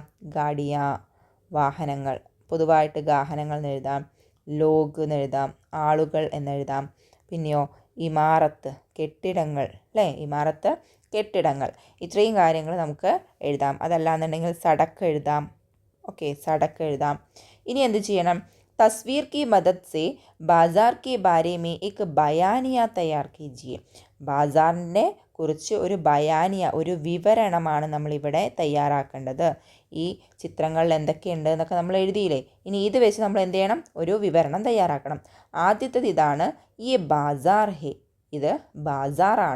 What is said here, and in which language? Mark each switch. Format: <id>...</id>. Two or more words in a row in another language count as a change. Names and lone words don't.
<ml>ഗാഡിയ, വാഹനങ്ങൾ, പൊതുവായിട്ട് വാഹനങ്ങൾ എന്നെഴുതാം. ലോഗ് എന്നെഴുതാം, ആളുകൾ എന്നെഴുതാം. പിന്നെയോ ഇമാറത്ത് കെട്ടിടങ്ങൾ അല്ലേ, ഇമാറത്ത് കെട്ടിടങ്ങൾ. ഇത്രയും കാര്യങ്ങൾ നമുക്ക് എഴുതാം. അതല്ലാന്നുണ്ടെങ്കിൽ സടക്ക് എഴുതാം. ഓക്കെ, സടക്ക് എഴുതാം. ഇനി എന്ത് ചെയ്യണം?</ml> <hi>തസ്വീർ की मदद से बाज़ार के बारे में एक बयानिया तैयार कीजिए.</hi> <ml>ബാസാറിനെ കുറിച്ച് ഒരു ബയാനിയ, ഒരു വിവരണമാണ് നമ്മളിവിടെ തയ്യാറാക്കേണ്ടത്. ഈ ചിത്രങ്ങളിൽ എന്തൊക്കെയുണ്ട് എന്നൊക്കെ നമ്മൾ എഴുതിയില്ലേ, ഇനി ഇത് വെച്ച് നമ്മൾ എന്ത് ചെയ്യണം? ഒരു വിവരണം തയ്യാറാക്കണം. ആദ്യത്തേത് ഇതാണ്, ഈ</ml> <hi>बाज़ार है,</hi> <ml>ഇത് ബാസാറാണ്.</ml>